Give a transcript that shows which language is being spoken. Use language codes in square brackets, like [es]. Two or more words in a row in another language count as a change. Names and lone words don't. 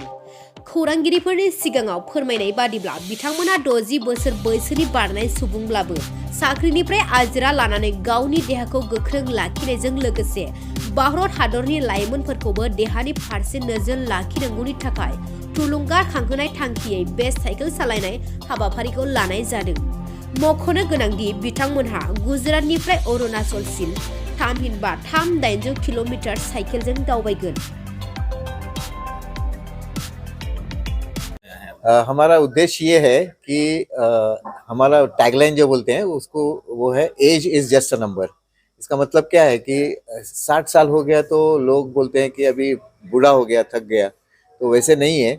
[brx] खौरांगिरिफोरनि सिगाङाव फोरमायनाय बादिब्ला बिथांमोना 60 बोसोर बैसोनि बारनाय सुबुंब्लाबो साख्रिनिफ्राय आजिरा लानानै गावनि देहाखौ गोख्रों लाखिनायजों लोगोसे भारत हादरनि लाइमोनफोरखौबो देहानि फारसे नोजोर लाखिनांगौनि थाखाय थुलुंगाखांहोनाय थांखियै बे साइकेल सालायनाय हाबाफारिखौ लानाय जादों। मख'नो गोनांदि बिथांमोनहा गुजरातनिफ्राय अरुणाचलसिम थामहिनबा 3,800 किल'मिटार साइकेलजों दावबायगोन। [hi] हमारा उद्देश्य ये है कि हमारा टैगलाइन जो बोलते हैं उसको वो है [en] age is just a number. [hi] इसका मतलब क्या है कि 60 साल हो गया तो लोग बोलते हैं कि अभी बूढ़ा हो गया, थक गया, तो वैसे नहीं है।